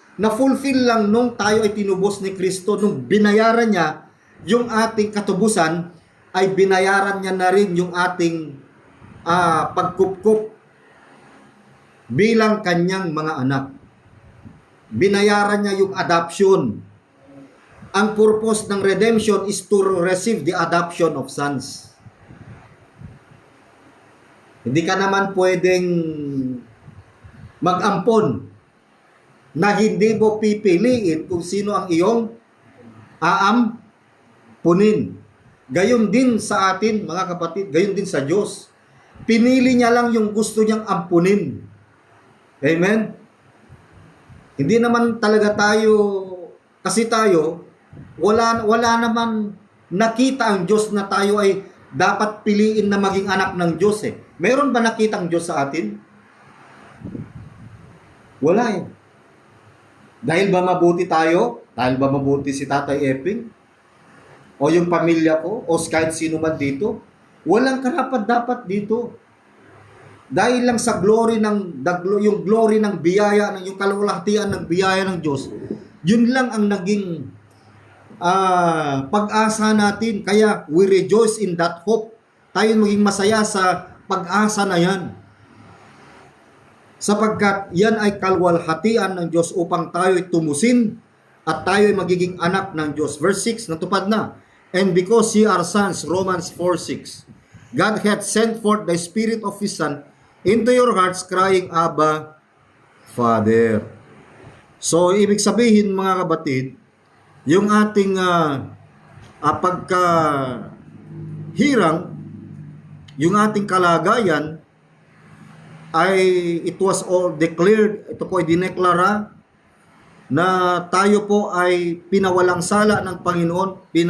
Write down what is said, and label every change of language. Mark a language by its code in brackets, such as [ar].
[tl] Na-fulfill lang nung tayo ay tinubos ni Kristo, nung binayaran niya yung ating katubusan, ay binayaran niya na rin yung ating pagkupkup bilang kanyang mga anak. Binayaran niya yung adoption. Ang purpose ng [en] redemption is to receive the adoption of sons. [tl] Hindi ka naman pwedeng mag-ampon na hindi mo pipiliin kung sino ang iyong aampunin. Gayon din sa atin, mga kapatid, gayon din sa Diyos. Pinili niya lang yung gusto niyang ampunin. Amen? Hindi naman talaga tayo, kasi tayo, wala naman nakita ang Diyos na tayo ay dapat piliin na maging anak ng Diyos eh. Meron ba nakita ang Diyos sa atin? Wala eh. Dahil ba mabuti tayo? Dahil ba mabuti si Tatay Epping? O yung pamilya ko? O kahit sino man dito? Walang karapat-dapat dito. Dahil lang sa glory yung glory ng biyaya, yung kalwalhatian ng biyaya ng Diyos, yun lang ang naging pag-asa natin. [en] Kaya we rejoice in that hope. [tl] Tayo maging masaya sa pag-asa na yan. Sapagkat yan ay kalwalhatian ng Diyos upang tayo ay tumusin at tayo ay magiging anak ng Diyos. Verse 6, natupad na. [en] And because ye are sons, Romans 4:6, God hath sent forth the Spirit of His Son into your hearts, crying, Abba, Father. [tl] So, ibig sabihin mga kapatid, yung ating pagkahirang, yung ating kalagayan, ay [en] it was all declared, [tl] ito po ay dineklara na tayo po ay pinawalang sala ng Panginoon,